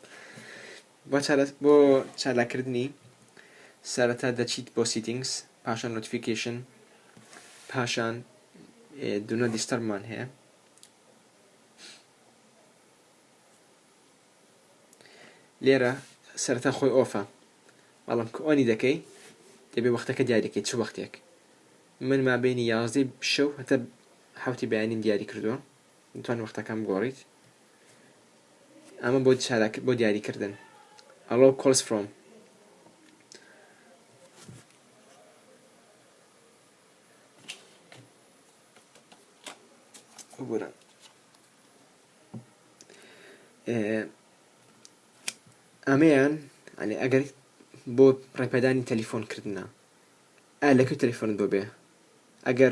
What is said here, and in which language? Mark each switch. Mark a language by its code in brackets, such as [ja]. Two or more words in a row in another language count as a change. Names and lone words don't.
[ckb] بۆ چالاکردنی سەرەتا دەچیت بۆ settings، پاشان notification، پاشان [en] Do Not Disturb [ckb] مان هەیە، لێرە سەرەتا خۆی ئۆفە، بەڵام کە ئۆنی دەکەی دەبێ وەختەکە دیاری دەکەیت چ وەختێک. من مابینی 11 شەو هەتا هەفتی بەیانیم دیاری کردووە، دەتوانین وەختەکەم بگۆڕیت. ئەمە بۆ دیاریکردن. [en] Allow calls from، [ckb] ئەمەیان ئەگەر بۆ ڕێپێدانی تەلیفۆنکردنە لەکوێ تەلیفۆنت بۆ بێ، ئەگەر